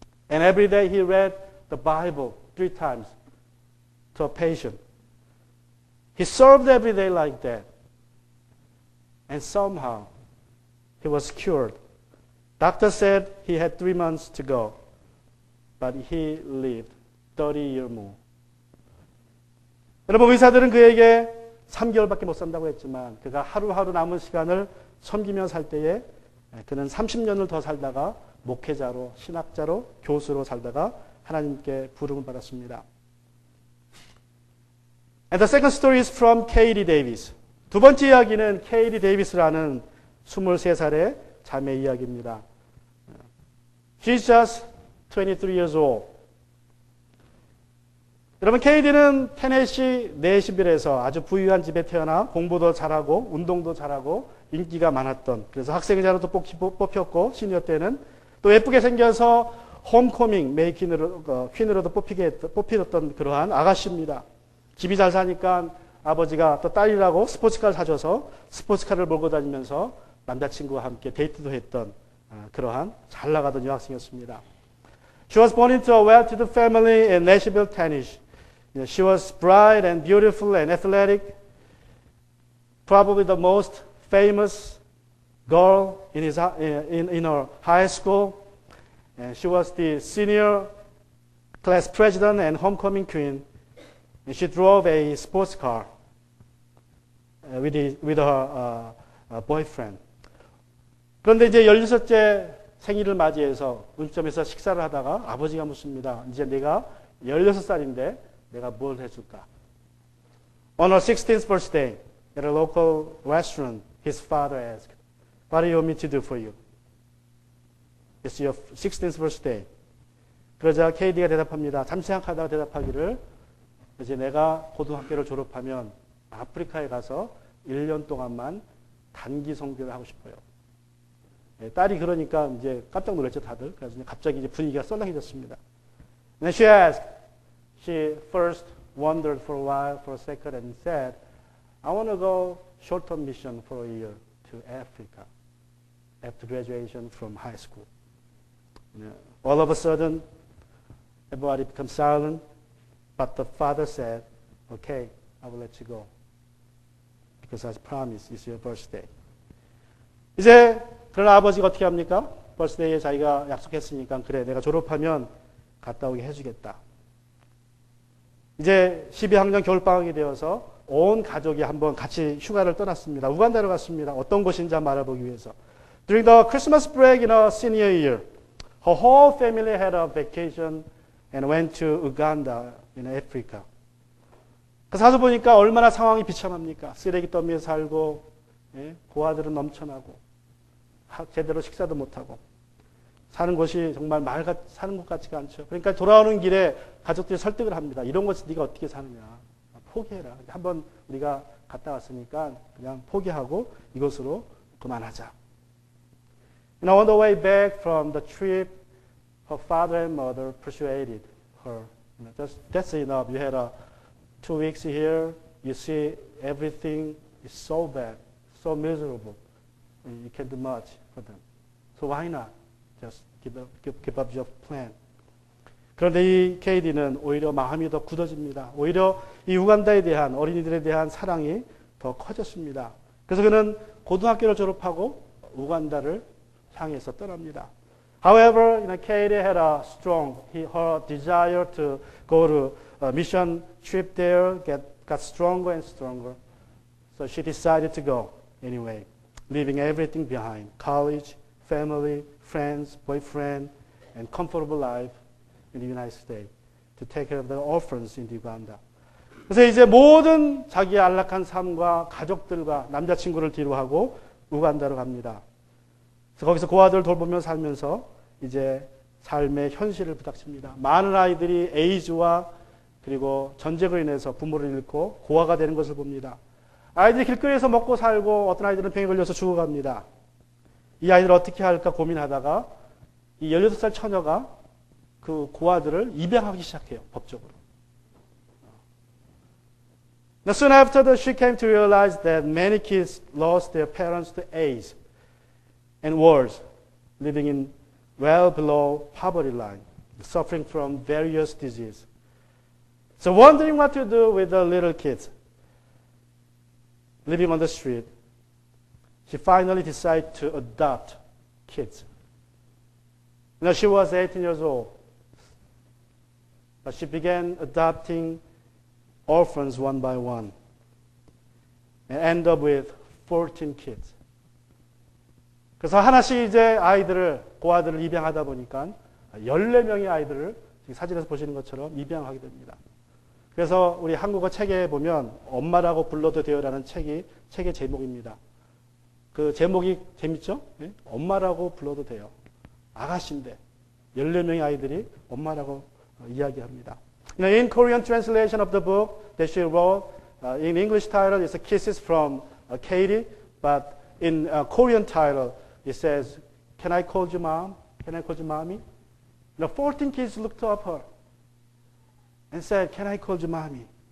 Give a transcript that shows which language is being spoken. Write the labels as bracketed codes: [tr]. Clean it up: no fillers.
[en] And every day he read the Bible 3 times to a patient. He served every day like that. And somehow he was cured. Doctor said he had 3 months to go, but he lived 30 years more. [ko] 여러분, 의사들은 그에게 3개월밖에 못 산다고 했지만 그가 하루하루 남은 시간을 섬기며 살 때에 그는 30년을 더 살다가 목회자로, 신학자로, 교수로 살다가 하나님께 부름을 받았습니다. [en] And the second story is from Katie Davis. [ko] 두 번째 이야기는 케이디 데이비스라는 23살의 자매 이야기입니다. [en] She's just 23 years old. [ko] 여러분, 케이디는 테네시 내시빌에서 아주 부유한 집에 태어나 공부도 잘하고 운동도 잘하고 인기가 많았던, 그래서 학생자로도 뽑혔고 시니어 때는 또 예쁘게 생겨서 홈커밍 퀸으로도 뽑히었던 그러한 아가씨입니다. 집이 잘 사니까 아버지가 또 딸이라고 스포츠카를 사줘서 스포츠카를 몰고 다니면서 남자친구와 함께 데이트도 했던 그러한 잘 나가던 여학생이었습니다. [en] She was born into a well-to-do family in Nashville, Tennessee. She was bright and beautiful and athletic, probably the most famous girl in her high school. And she was the senior class president and homecoming queen. And she drove a sports car with her boyfriend. [ko] 그런데 이제 16째 생일을 맞이해서 음식점에서 식사를 하다가 아버지가 묻습니다. 이제 내가 16살인데 내가 뭘 해줄까? [en] On her 16th birthday at a local restaurant, his father asked, What do you want me to do for you? It's your 16th birthday. [ko] 그러자 케이디가 대답합니다. 잠시 생각하다가 대답하기를, 이제 내가 고등학교를 졸업하면 아프리카에 가서 1년 동안만 단기 선교를 하고 싶어요. 딸이 그러니까 이제 깜짝 놀랐죠, 다들. 그래서 갑자기 이제 분위기가 썰렁해졌습니다. [en] And she asked, she first wondered for a while, for a second, and said, I want to go short-term mission for a year to Africa after graduation from high school. All of a sudden, everybody becomes silent, but the father said, okay, I will let you go. Because I promise it's your birthday. [ko] 이제 그러나 아버지가 어떻게 합니까? birthday에 자기가 약속했으니까 그래, 내가 졸업하면 갔다 오게 해주겠다. 이제 12학년 겨울방학이 되어서 온 가족이 한번 같이 휴가를 떠났습니다. 우간다로 갔습니다. 어떤 곳인지 한번 알아보기 위해서. [en] During the Christmas break in her senior year, her whole family had a vacation and went to Uganda in Africa. [ko] 그래서 가서 보니까 얼마나 상황이 비참합니까? 쓰레기 더미에 살고, 고아들은 넘쳐나고, 제대로 식사도 못하고, 사는 곳이 정말 사는 것 같지가 않죠. 그러니까 돌아오는 길에 가족들이 설득을 합니다. 이런 곳에서 네가 어떻게 사느냐. 포기해라. 한번 우리가 갔다 왔으니까 그냥 포기하고 이곳으로 그만하자. [en] And on the way back from the trip, her father and mother persuaded her. That's enough. You had 2 weeks here. You see everything is so bad, so miserable. You can't do much for them. So why not? Just give up your plan. [ko] 그런데 이 케이디는 오히려 마음이 더 굳어집니다. 오히려 이 우간다에 대한, 어린이들에 대한 사랑이 더 커졌습니다. 그래서 그는 고등학교를 졸업하고 우간다를 향해서 떠납니다. [en] However, Katie had a strong, her desire to go to a mission trip there got stronger and stronger. So she decided to go anyway, leaving everything behind, college, family, friends, boyfriend, and comfortable life in the United States to take care of the orphans in Uganda. [ko] 그래서 이제 모든 자기의 안락한 삶과 가족들과 남자친구를 뒤로하고 우간다로 갑니다. 그래서 거기서 고아들을 돌보며 살면서 이제 삶의 현실을 부닥칩니다. 많은 아이들이 에이즈와 그리고 전쟁으로 인해서 부모를 잃고 고아가 되는 것을 봅니다. 아이들이 길거리에서 먹고 살고 어떤 아이들은 병에 걸려서 죽어갑니다. 이 아이들을 어떻게 할까 고민하다가 이 18살 처녀가 그 고아들을 입양하기 시작해요. 법적으로. [en] Now, soon after that, she came to realize that many kids lost their parents to AIDS and wars, living in well below poverty line, suffering from various diseases. So wondering what to do with the little kids living on the street, she finally decided to adopt kids. Now she was 18 years old, but she began adopting orphans one by one and ended up with 14 kids. [ko] 그래서 하나씩 이제 아이들을, 고아들을 입양하다 보니까 14명의 아이들을 지금 사진에서 보시는 것처럼 입양하게 됩니다. 그래서 우리 한국어 책에 보면 엄마라고 불러도 돼요라는 책의 제목입니다. 그 제목이 재밌죠? 네? 엄마라고 불러도 돼요. 아가씨인데 14명의 아이들이 엄마라고 이야기합니다. [en] In Korean translation of the book that she wrote, in English title is Kisses from Katie, but in Korean title it says, Can I call you mom? Can I call you mommy? 14 kids looked up her and said, Can I call you mommy?